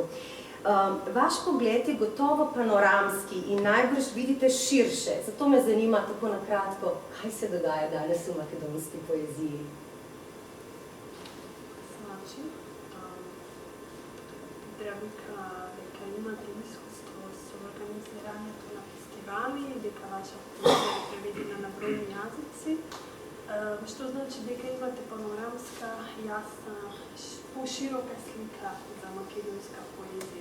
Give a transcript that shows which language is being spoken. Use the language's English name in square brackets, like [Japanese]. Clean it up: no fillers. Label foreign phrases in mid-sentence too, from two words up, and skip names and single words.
[Slovenian] Vaš pogled je gotovo panoramski in najbrž vidite širše, zato me zanima tako na kratko, kaj se dogaja danes v makedonski poeziji. [Macedonian] Znači, Zdravika, дека имате искуство со организирањето на фестивали, дека ваша поезија е преведена на бројни јазици, што значи дека имате панорамска, јасна, поширока слика за македонска поезија.